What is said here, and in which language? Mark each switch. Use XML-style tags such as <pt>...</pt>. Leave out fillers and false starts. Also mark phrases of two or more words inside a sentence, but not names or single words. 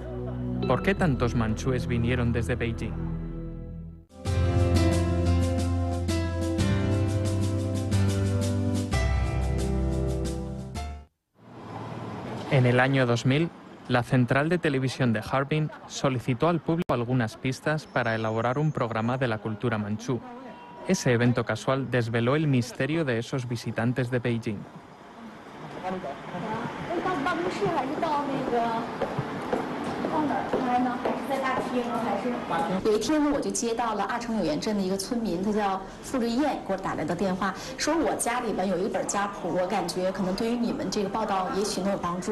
<es>¿Por qué tantos manchúes vinieron desde Beijing? En el año 2000, la central de televisión de Harbin solicitó al público algunas pistas para elaborar un programa de la cultura manchú. Ese evento casual desveló el misterio de esos visitantes de Beijing.</es> <zh>有一天我就接到了阿城有源镇的一个村民，他叫付瑞燕，给我打来的电话，说我家里边有一本家谱，我感觉可能对于你们这个报道也许能有帮助。</zh>